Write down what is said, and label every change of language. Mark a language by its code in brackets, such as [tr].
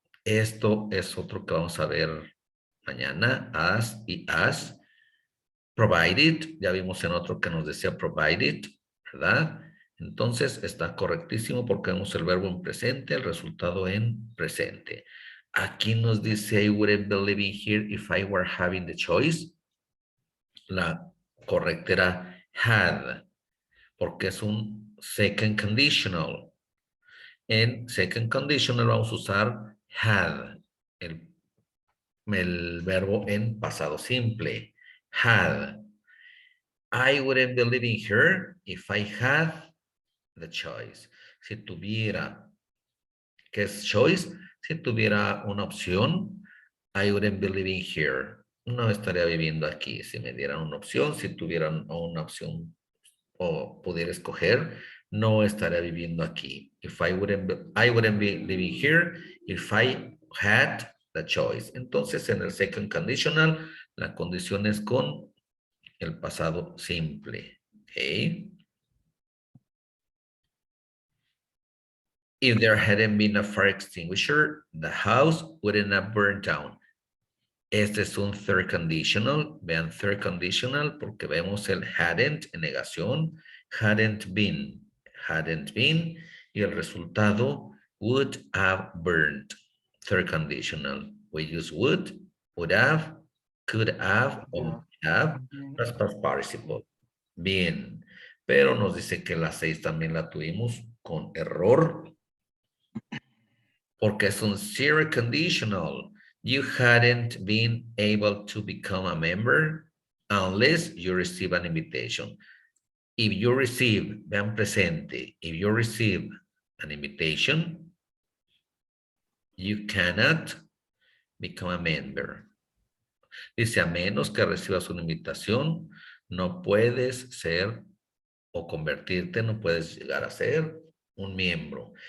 [es] Esto es otro que vamos a ver mañana. As y as. Provided, ya vimos en otro que nos decía provided, ¿verdad? Entonces está correctísimo porque vemos el verbo en presente, el resultado en presente. Aquí nos dice, [en] I wouldn't be living here if I were having the choice. [es] La correcta era had, porque es un second conditional. En second conditional vamos a usar had, el verbo en pasado simple. Had. [en] I wouldn't be living here if I had the choice. [es] Si tuviera, ¿qué es choice? Si tuviera una opción, [en] I wouldn't be living here. [es] No estaría viviendo aquí. Si me dieran una opción, si tuvieran una opción o pudiera escoger, no estaría viviendo aquí. [en] I wouldn't be living here if I had the choice. [es] Entonces, en el second conditional, la condición es con el pasado simple. [en] Okay. If there hadn't been a fire extinguisher, the house wouldn't have burned down. [es] Este es un third conditional. Vean third conditional porque vemos el hadn't en negación. Hadn't been. Hadn't been. Y el resultado [en] would have burned. Third conditional. We use would have, could have, or might have, as past participle. [es] Bien, pero nos dice que la 6 también la tuvimos con error, porque es un zero conditional. [en] You hadn't been able to become a member unless you receive an invitation. If you receive, [es] vean presente, [en] if you receive an invitation, you cannot become a member. [es] Dice, a menos que recibas una invitación, no puedes ser o convertirte, no puedes llegar a ser un miembro.